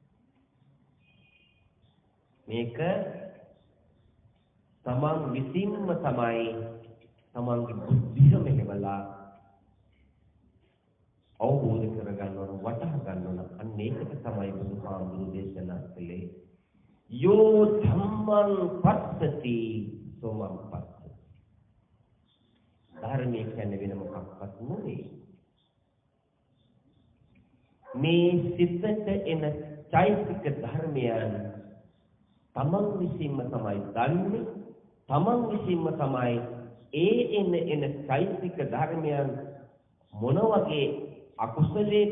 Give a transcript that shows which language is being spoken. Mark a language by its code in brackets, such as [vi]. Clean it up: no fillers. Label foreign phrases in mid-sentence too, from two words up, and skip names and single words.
[si] මේක තමන් විසින්ම තමයි තමන්ගේ බුද්ධිය මෙහෙवला අවබෝධ කරගන්න ඕන, වටහා ගන්න ඕන. අන්න ඒකට තමයි බුදුහාමුදුරුවෝ දේශනා කළේ [pi] යෝ ධම්මං පස්සති සෝමං පස්සති. [si] ධර්මයේ කියන්නේ වෙන මොකක්වත් නෙවෙයි. මේ සිතට එන චෛතසික ධර්මයන් තමන් විසින්ම තමයි දන්නේ. තමන් විසින්ම තමයි එන චෛතසික ධර්මයන් මොන වගේ අකුසලයට